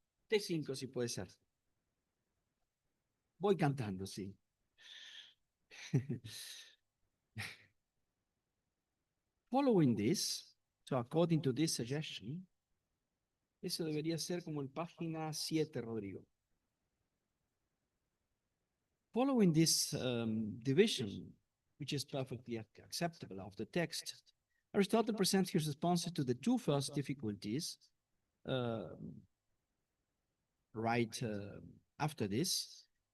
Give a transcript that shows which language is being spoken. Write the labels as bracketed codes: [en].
[es] T5 si puede ser. Voy cantando, sí. [en] Following this, so according to this suggestion, [es] Eso debería ser como en página 7, Rodrigo. [en] Following this division, which is perfectly acceptable of the text, Aristotle presents his responses to the two first difficulties uh, right after this.